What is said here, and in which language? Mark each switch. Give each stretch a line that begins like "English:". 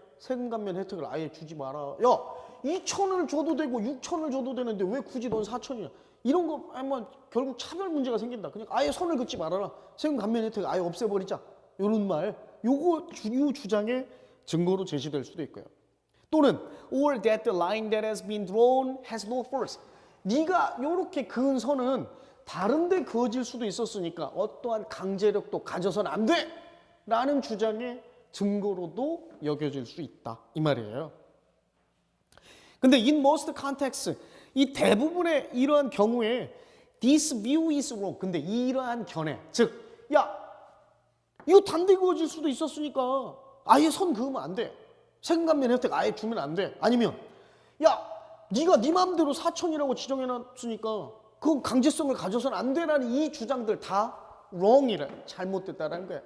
Korean: 세금 감면 혜택을 아예 주지 마라. 야, 2천을 줘도 되고 6천을 줘도 되는데 왜 굳이 넌 4천이야? 이런 거 하면 결국 차별 문제가 생긴다. 그냥 아예 선을 긋지 말아라. 세금 감면 혜택 아예 없애버리자. 이런 말. 요 주장의 증거로 제시될 수도 있고요. 또는
English: or that the line that has been drawn has no force.
Korean: 네가 요렇게 그은 선은 다른데 그어질 수도 있었으니까 어떠한 강제력도 가져서는 안 돼! 라는 주장의 증거로도 여겨질 수 있다. 이 말이에요. 근데
English: in most contexts,
Korean: 이 대부분의 이러한 경우에
English: this view is wrong.
Korean: 근데 이러한 견해, 즉, 야, 이거 단데 그어질 수도 있었으니까 아예 선 그으면 안 돼. 세금 감면 혜택 아예 주면 안 돼. 아니면 야, 네가 네 마음대로 4천이라고 지정해놨으니까 그건 강제성을 가져서는 안 되라는 이 주장들 다 wrong이라, 잘못됐다라는 거야.